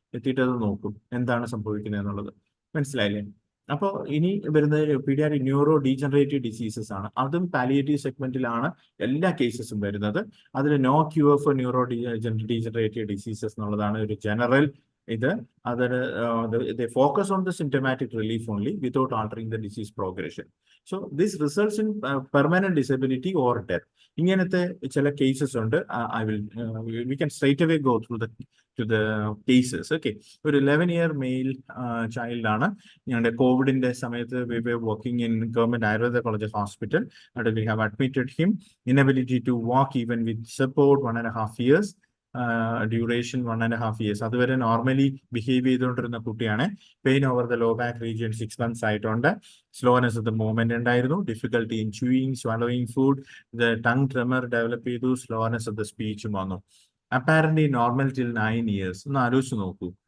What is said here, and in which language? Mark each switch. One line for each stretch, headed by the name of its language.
Malayalam: എത്തിയിട്ട് അത് നോക്കും എന്താണ് സംഭവിക്കുന്നത് എന്നുള്ളത്. മനസ്സിലായില്ലേ? അപ്പോൾ ഇനി വരുന്നത് പീഡിയാട്രിക് ന്യൂറോ ഡീജനറേറ്റീവ് ഡിസീസസ് ആണ്. അതും പാലിയേറ്റീവ് സെഗ്മെന്റിലാണ് എല്ലാ കേസസും വരുന്നത്. അതിൽ
English: no cure for neuro degenerative diseases
Malayalam: എന്നുള്ളതാണ് ഒരു ജനറൽ ഇത്.
English: they focus on the symptomatic relief only without altering the disease progression. So this results in permanent disability or death.
Malayalam: ഇങ്ങനത്തെ ചില കേസസ് ഉണ്ട്.
English: we can straight away go through the cases.
Malayalam: Okay, ഒരു 11-year mail child ആണ്. ഞങ്ങളുടെ കോവിഡിന്റെ സമയത്ത്
English: we were working in government Ayurveda College Hospital and we have admitted him, inability to walk even with support, 1.5 years.
Malayalam: Duration 1.5 years. അതുവരെ normally behave ചെയ്തുകൊണ്ടിരുന്ന കുട്ടിയാണ്.
English: Pain over the low back region 6 months ആയിട്ടുണ്ട്. Slowness of the movement ഉണ്ടായിരുന്നു. Difficulty in chewing, swallowing food, the tongue tremor develop ചെയ്തു. Slowness of the സ്പീച്ചും വന്നു. Apparently normal till 9 years.
Malayalam: ഒന്ന് ആലോചിച്ച് നോക്കൂ.